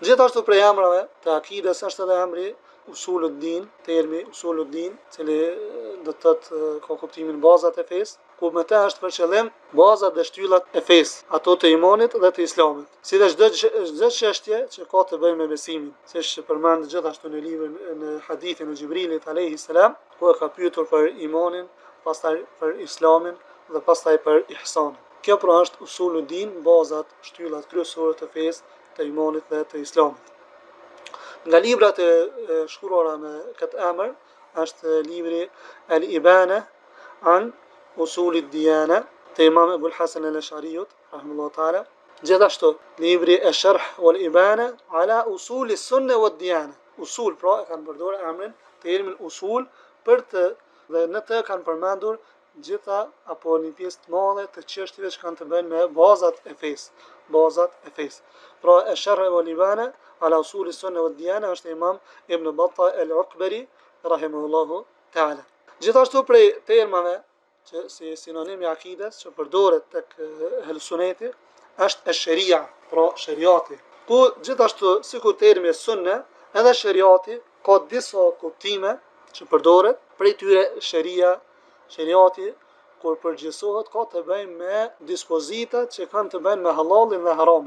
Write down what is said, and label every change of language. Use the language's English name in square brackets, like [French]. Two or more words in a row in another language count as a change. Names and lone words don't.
[Albanian] Gjithashtu prej emrave të akides është edhe emri Usuluddin, termi Usuluddin, cili do të thotë ka kuptimin bazat e fesë, ku me të është për qëllim bazat dhe shtyllat e fesë, ato të imanit dhe të islamit, si dhe çdo çështje që ka të bëjë me besimin, siç përmend gjithashtu në librin në hadithin e Xhibrilit [Arabic] عليه السلام, [Albanian] ku e ka pyetur për imanin, pastaj për islamin dhe pastaj për ihsanin. Kjo pra është Usuluddin, bazat, shtyllat kryesore të fesë, të imanit dhe të islamit. Nga librat e shkruara me këtë emër është libri Al-Ibana an Usulid Diyana të Imam Abul Hasan al-Ash'ariyut [Arabic] رحمه الله تعالى. [Albanian] Gjithashtu libri Ash-Sharh wal-Ibana ala Usul as-Sunnah wad-Diyana. Usul pra e kanë përdorur emrin, termin usul për të dhe në të kanë përmendur gjitha apo një pjesë të madhe të çështjeve që kanë të bëjnë me bazat e fesë. Pra Ash-Sharh wal-Ibana ala Usul as-Sunnah wad-Diyana është Imam Ibn Battah al-Uqbari [Arabic] رحمه الله تعالى. [Albanian] Gjithashtu prej termave që si sinonim i akides që përdoret tek helsuneti është sharia, pra shariati. Ku gjithashtu sikur termi sunne, edhe shariati ka disa kuptime që përdoret, prej tyre shariati kur përgjithësohet ka të bëjë me dispozitat që kanë të bëjnë me halalin dhe haramin.